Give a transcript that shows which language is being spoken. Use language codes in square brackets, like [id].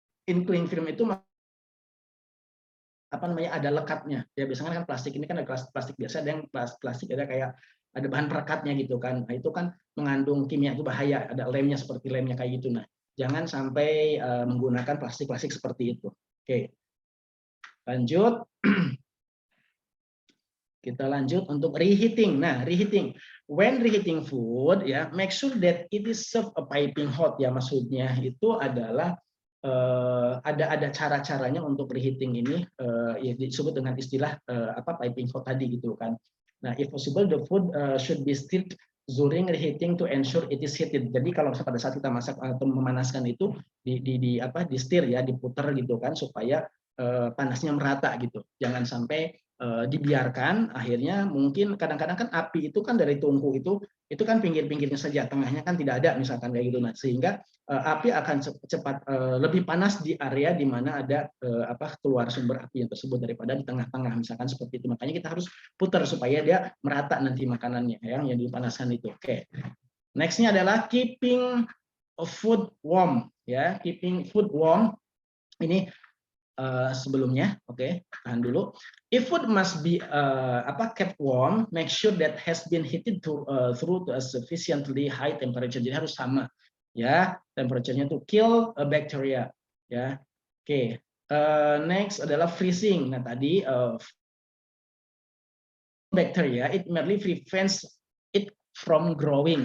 [id] In cling film itu apa namanya, ada lekatnya ya, biasanya kan plastik ini kan ada plastik biasa, ada yang plastik ada kayak ada bahan perekatnya gitu kan. Nah itu kan mengandung kimia, itu bahaya, ada lemnya seperti lemnya kayak gitu. Nah jangan sampai menggunakan plastik seperti itu. Oke, lanjut. Kita lanjut untuk reheating. Nah, reheating. [en] When reheating food, ya, make sure that it is served a piping hot. [id] Ya, maksudnya itu adalah ada cara-caranya untuk reheating ini, ya disebut dengan istilah piping hot tadi gitu kan. [en] Nah, if possible the food should be stirred during reheating to ensure it is heated. [id] Jadi kalau pada saat kita masak atau memanaskan itu di stir ya, diputar gitu kan supaya panasnya merata gitu. Jangan sampai dibiarkan, akhirnya mungkin kadang-kadang kan api itu kan dari tungku itu kan pinggir-pinggirnya saja, tengahnya kan tidak ada misalkan kayak gitu. Nah, sehingga api akan cepat lebih panas di area di mana ada keluar sumber api yang tersebut daripada di tengah-tengah misalkan seperti itu. Makanya kita harus putar supaya dia merata nanti makanannya yang dipanaskan itu. Oke. Nextnya adalah [en] keeping food warm ya, keeping food warm. [id] Ini sebelumnya, oke, tahan dulu. [en] If food must be kept warm, make sure that has been heated through to a sufficiently high temperature. [id] Jadi harus sama, ya, temperaturenya [en] to kill a bacteria, [id] ya. Oke, next adalah freezing. Nah tadi [en] bacteria it merely prevents it from growing.